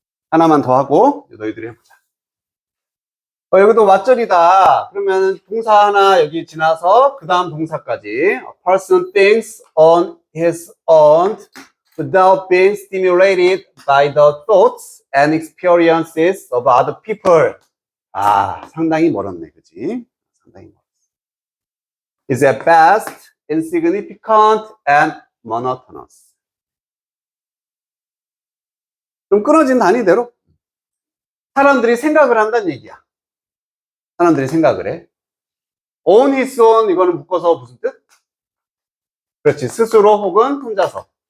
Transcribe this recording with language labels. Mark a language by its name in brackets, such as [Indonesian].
[Korean] 하나만 더 하고, 너희들이 해보자. 여기도 왓절이다. 그러면 동사 하나 여기 지나서, 그 다음 동사까지. [English] A person thinks on his own without being stimulated by the thoughts and experiences of other people. [Korean] 아, 상당히 멀었네. 그치? 상당히 멀었어. [English] Is at best insignificant and monotonous. [Korean] 좀 끊어진 단위대로 사람들이 생각을 한다는 얘기야. 사람들이 생각을 해. [English] On his own [Korean] 이거는 묶어서 무슨 뜻? 그렇지. 스스로 혹은 혼자서.